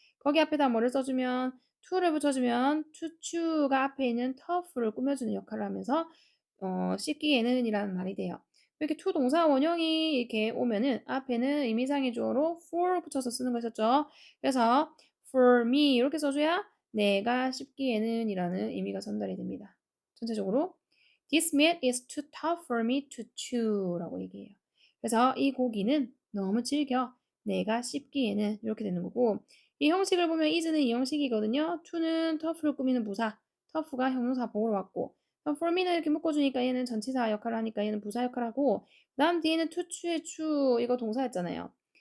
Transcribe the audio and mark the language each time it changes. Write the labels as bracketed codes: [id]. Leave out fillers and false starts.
[ko] 거기 앞에다 뭐를 써주면 to를 붙여주면 to chew 가 앞에 있는 tough를 꾸며주는 역할을 하면서 씹기에는 이라는 말이 돼요. 이렇게 to 동사 원형이 이렇게 오면은 앞에는 의미상의 주어로 for 붙여서 쓰는 것이었죠. 그래서 for me 이렇게 써줘야 내가 씹기에는 이라는 의미가 전달이 됩니다. [en] 전체적으로 This meat is too tough for me to chew 라고 얘기해요. [ko] 그래서 이 고기는 너무 질겨. 내가 씹기에는 이렇게 되는 거고 이 형식을 보면 is는 이 형식이거든요. to는 tough를 꾸미는 부사, tough가 형용사 보호로 왔고 for me는 이렇게 묶어주니까 얘는 전치사 역할을 하니까 얘는 부사 역할을 하고 그 다음 뒤에는 to chew의 chew 이거 동사였잖아요.